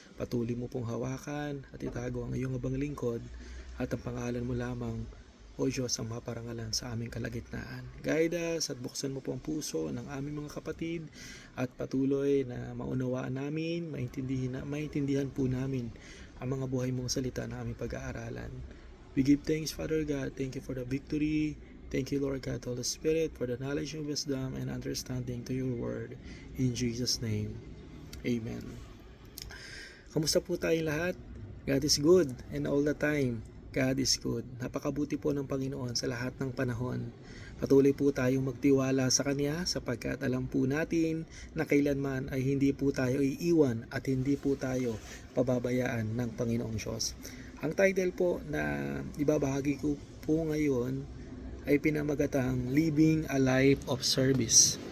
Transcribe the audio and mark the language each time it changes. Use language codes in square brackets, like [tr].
[tl] Patuloy mo pong hawakan at itago ang iyong abang lingkod at ang pangalan mo lamang, O Diyos, ang maparangalan sa aming kalagitnaan. [en] Guide us [tl] at buksan mo po ang puso ng aming mga kapatid at patuloy na maunawaan namin, maintindihan po namin ang mga buhay mong salita na aming pag-aaralan. [en] We give thanks, Father God. Thank you for the victory. Thank you, Lord God, Holy Spirit, for the knowledge and wisdom and understanding to your word. In Jesus' name, Amen. [tl] Kamusta po tayong lahat? [en] God is good and all the time. God is good. [tl] Napakabuti po ng Panginoon sa lahat ng panahon. Patuloy po tayong magtiwala sa Kanya sapagkat alam po natin na kailanman ay hindi po tayo iiwan at hindi po tayo pababayaan ng Panginoong Diyos. Ang title po na ibabahagi ko po ngayon ay pinamagatang Living a Life of Service.